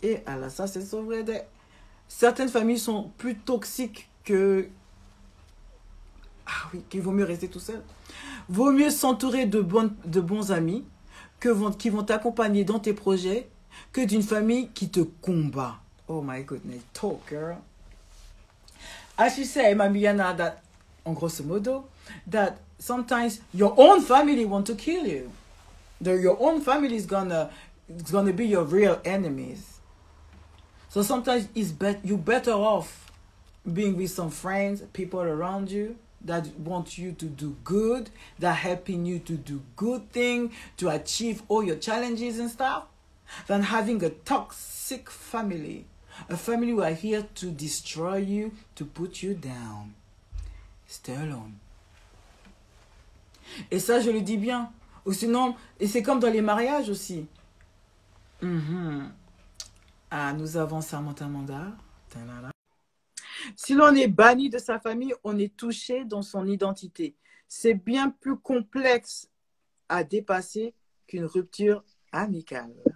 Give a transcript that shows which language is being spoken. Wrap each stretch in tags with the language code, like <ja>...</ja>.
<fr>Et alors, ça, c'est sauver des... Certaines familles sont plus toxiques que... Ah oui, qu'il vaut mieux rester tout seul. Vaut mieux s'entourer de bons amis qui vont t'accompagner dans tes projets que d'une famille qui te combat.</fr> <en>Oh my goodness, talk, girl. As you say, Mami Yana, that,</en> <fr>en grosso modo,</fr> <en>that sometimes your own family want to kill you. Your own family is gonna be your real enemies. So sometimes you're better off being with some friends, people around you that want you to do good, that helping you to do good things, to achieve all your challenges and stuff, than having a toxic family. A family who are here to destroy you, to put you down. Stay alone.</en> <fr>Et ça, je le dis bien. Ou sinon, et c'est comme dans les mariages aussi. Ah, nous avons Samantha Mandar. Si l'on est banni de sa famille, on est touché dans son identité. C'est bien plus complexe à dépasser qu'une rupture amicale.</fr>